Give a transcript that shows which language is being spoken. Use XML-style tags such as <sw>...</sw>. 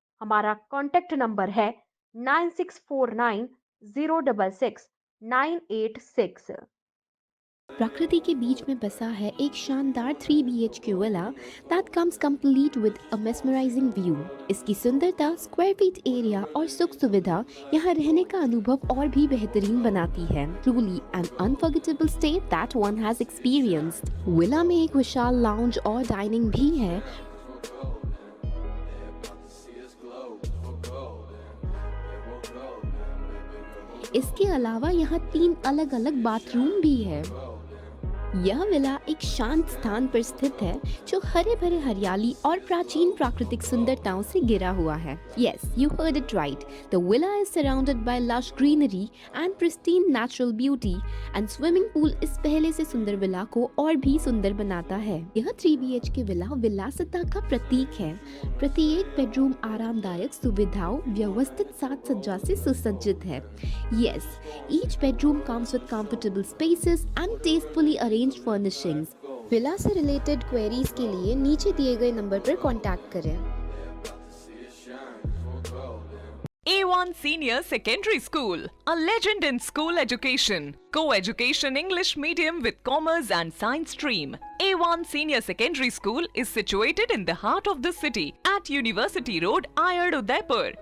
<hi>हमारा contact number है 9649066986। प्रकृति के बीच में बसा है एक शानदार 3 BHK villa</hi> <en>that comes complete with a mesmerizing view।</en> <hi>इसकी सुंदरता, स्क्वायर फीट एरिया और सुख सुविधा यहाँ रहने का अनुभव और भी बेहतरीन बनाती है।</hi> <en>Truly an unforgettable stay that one has experienced।</en> <hi>Villa में एक विशाल लाउंज और डाइनिंग भी है। इसके अलावा यहाँ 3 अलग अलग बाथरूम भी है। यह विला एक शांत स्थान पर स्थित है जो हरे भरे हरियाली और प्राचीन प्राकृतिक सुंदरताओं से घिरा हुआ है।</hi> <en>Yes, you heard it right. The villa is surrounded by lush greenery and pristine natural beauty, and swimming pool</en> <hi>इस पहले से सुंदर विला को और भी सुंदर बनाता है। यह 3 BHK विला विलासिता का प्रतीक है। प्रत्येक बेडरूम आरामदायक सुविधाओं, व्यवस्थित साज सज्जा से सुसज्जित है।</hi> <en>Yes, each bedroom comes with comfortable spaces and tastefully arranged furnishings।</en> <hi>Villa से रिलेटेड क्वेरीज के लिए नीचे दिए गए नंबर पर कॉन्टैक्ट करें।</hi> <en>A1 Senior Secondary School, a legend in school education. Co-education English medium with commerce and science stream. A1 Senior Secondary School is situated in the heart of the city at University Road, Ayad, Udaipur.</en>